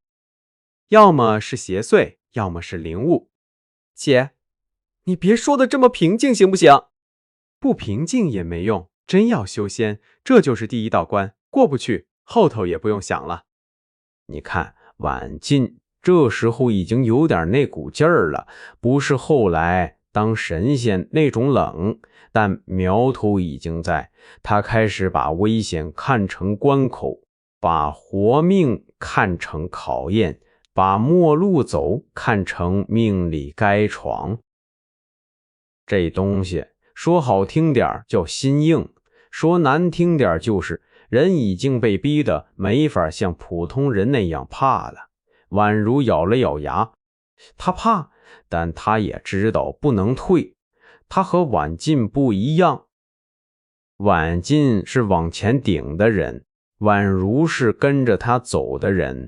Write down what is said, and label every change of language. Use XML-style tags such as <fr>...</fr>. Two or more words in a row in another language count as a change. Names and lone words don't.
<zh>要麼是邪祟，要麼是靈物。姐，你別說的這麼平靜行不行？不平靜也沒用，真要修仙，這就是第一道關，過不去，後頭也不用想了。你看婉進這時候已經有點那股勁兒了，不是後來當神仙那種冷，但苗頭已經在。他開始把危險看成關口，把活命看成考驗，把末路走看成命裡該闖。這東西說好聽點叫心硬，說難聽點就是人已經被逼得沒法像普通人那樣怕了。宛如咬了咬牙，他怕，但他也知道不能退。他和婉进不一樣，婉进是往前頂的人，宛如是跟着他走的人。</zh>